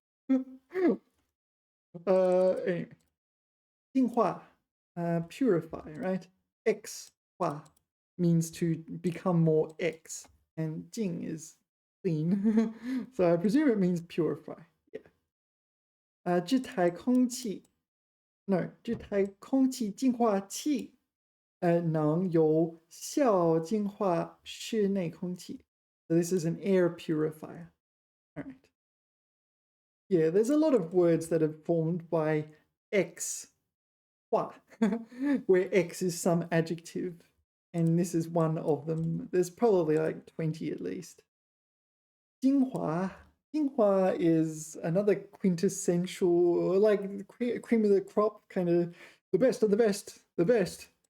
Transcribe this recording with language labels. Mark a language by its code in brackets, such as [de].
[en] Anyway. 净化, purify, right? X 化 means to become more X, and 净 is clean. So I presume it means purify. Yeah. [zh] 这台空气 no, 这台空气净化器能有效净化室内空气. [en] So this is an air purifier. All right. Yeah, there's a lot of words that are formed by X, where X is some adjective, and this is one of them. There's probably like 20 at least. 精华 is another quintessential, like cream of the crop, kind of the best of the best, the best.